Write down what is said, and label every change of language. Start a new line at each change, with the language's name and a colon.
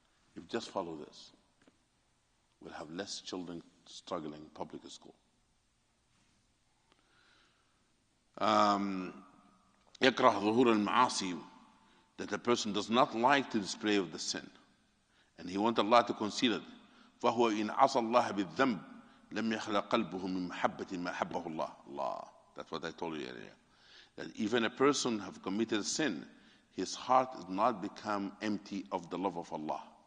English: If you just follow this, we'll have less children struggling in public school.
Arabic: يكره ظهور المعاصي,
English: that a person does not like the display of the sin, and he wants Allah to conceal it.
Arabic: فهو إن عصى الله بالذنب لم يخلق قلبه من محبة ما حبه الله. Allah.
English: That's what I told you earlier. That even a person have committed a sin, his heart does not become empty of the love of Allah.